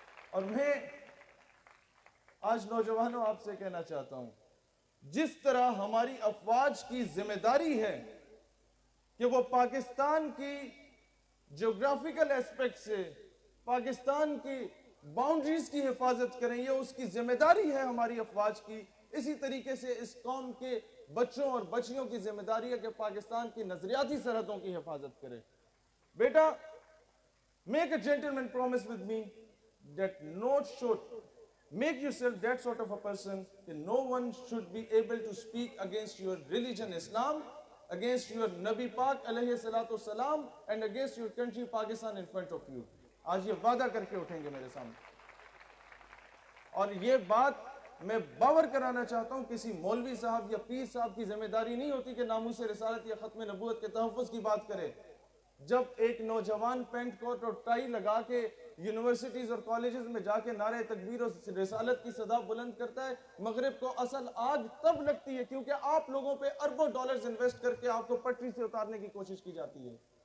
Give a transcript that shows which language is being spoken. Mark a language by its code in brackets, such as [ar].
[ur] اور میں آج نوجوانوں آپ سے کہنا چاہتا ہوں، جس طرح ہماری افواج کی ذمہ داری ہے کہ وہ پاکستان کی جغرافیکل ایسپیکٹ سے پاکستان کی باؤنڈریز کی حفاظت کریں، یہ اس کی ذمہ داری ہے ہماری افواج کی. اسی طریقے سے اس قوم کے بچوں اور بچیوں کی ذمہ داری ہے کہ پاکستان کی نظریاتی سرحدوں کی حفاظت کرے. [en] بیٹا، make a gentleman promise with me that no should make yourself that sort of a person that no one should be able to speak against your religion Islam, against your Nabi Pak alayhi salatu salam, and against your country Pakistan in front of you. [ur] آج یہ وعدہ کر کے اٹھیں گے میرے سامنے. اور یہ بات میں باور کرانا چاہتا ہوں کسی مولوی صاحب یا پیر صاحب کی ذمہ داری نہیں ہوتی کہ ناموس رسالت یا ختم نبوت کے تحفظ کی بات کرے. جب ایک نوجوان پینٹ کوٹ اور ٹائی لگا کے یونیورسٹیز اور کالجز میں جا کے نعرہ تکبیر اور رسالت کی صدا بلند کرتا ہے، مغرب کو اصل آگ تب لگتی ہے کیونکہ آپ لوگوں پہ اربوں ڈالرز انویسٹ کر کے آپ کو پٹری سے اتارنے کی کوشش کی جاتی ہے.